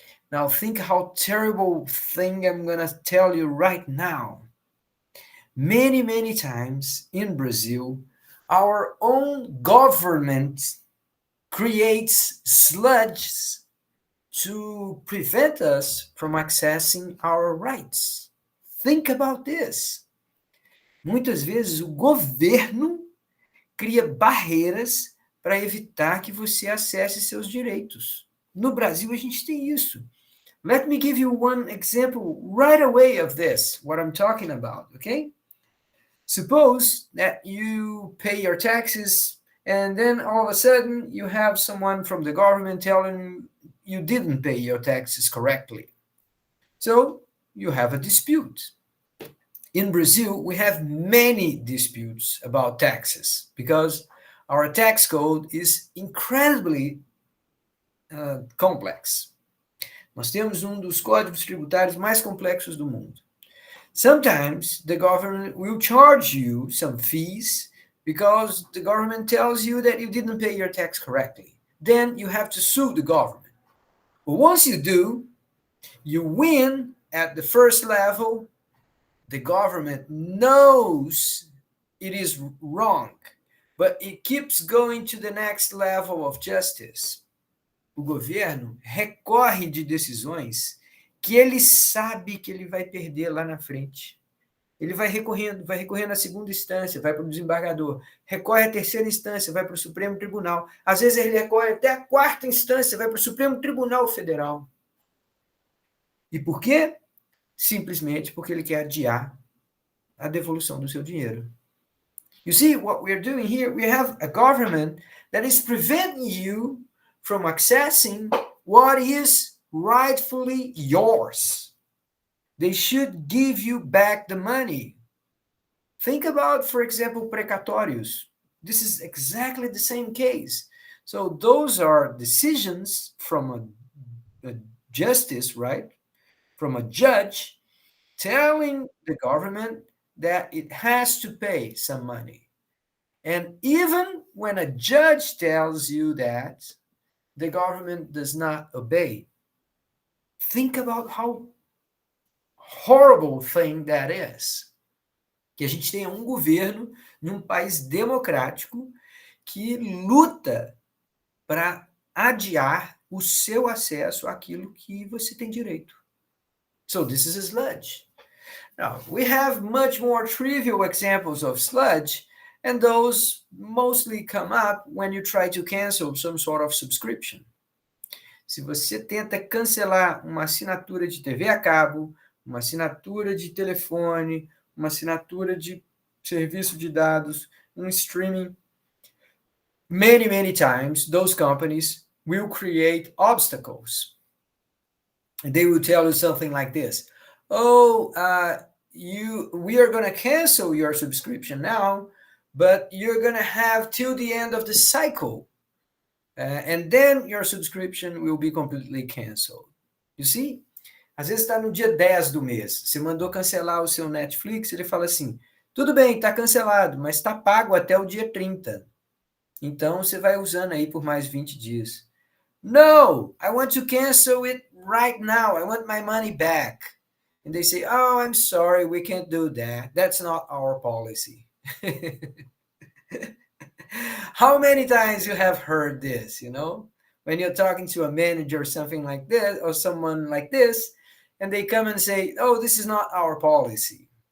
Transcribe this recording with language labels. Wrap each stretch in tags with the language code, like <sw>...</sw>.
<en>Now think how terrible thing I'm going to tell you right now. Many, many times in Brazil, our own government creates sludges to prevent us from accessing our rights. Think about this.</en> <pt>Muitas vezes o governo cria barreiras para evitar que você acesse seus direitos. No Brasil, a gente tem isso.</pt> <en>Let me give you one example right away of this, what I'm talking about, okay? Suppose that you pay your taxes and then all of a sudden you have someone from the government telling you didn't pay your taxes correctly. So you have a dispute. In Brazil, we have many disputes about taxes because our tax code is incredibly complex.</en> <pt>Nós temos dos códigos tributários mais complexos do mundo.</pt> <en>Sometimes the government will charge you some fees because the government tells you that you didn't pay your tax correctly. Then you have to sue the government. But once you do, you win at the first level. The government knows it is wrong, but it keeps going to the next level of justice.</en> <pt>O governo recorre de decisões que ele sabe que ele vai perder lá na frente. Ele vai recorrendo à segunda instância, vai para o desembargador, recorre à terceira instância, vai para o Supremo Tribunal. Às vezes ele recorre até a quarta instância, vai para o Supremo Tribunal Federal. E por quê? Simplesmente porque ele quer adiar a devolução do seu dinheiro.</pt> <en>You see, what we're doing here, we have a government that is preventing you from accessing what is rightfully yours. They should give you back the money. Think about, for example, precatórios. This is exactly the same case. So those are decisions from a justice, right? From a judge telling the government that it has to pay some money. And even when a judge tells you that, the government does not obey. Think about how horrible thing that is.</en> <pt>Que a gente tenha governo num país democrático que luta para adiar o seu acesso àquilo que você tem direito.</pt> <en>So this is a sludge. Now, we have much more trivial examples of sludge, and those mostly come up when you try to cancel some sort of subscription.</en> <pt>Se você tenta cancelar uma assinatura de TV a cabo, uma assinatura de telefone, uma assinatura de serviço de dados, streaming,</pt> <en>many, many times, those companies will create obstacles. And they will tell you something like this. Oh, we are going to cancel your subscription now, but you're going to have till the end of the cycle. And then your subscription will be completely canceled. You see?</en> <pt>Às vezes está no dia 10 do mês. Você mandou cancelar o seu Netflix, ele fala assim, tudo bem, está cancelado, mas está pago até o dia 30. Então, você vai usando aí por mais 20 dias.</pt> <en>No, I want to cancel it right now. I want my money back. And they say, oh, I'm sorry, we can't do that. That's not our policy. How many times you have heard this, you know? When you're talking to a manager or something like this, or someone like this, and they come and say, oh, this is not our policy.</en>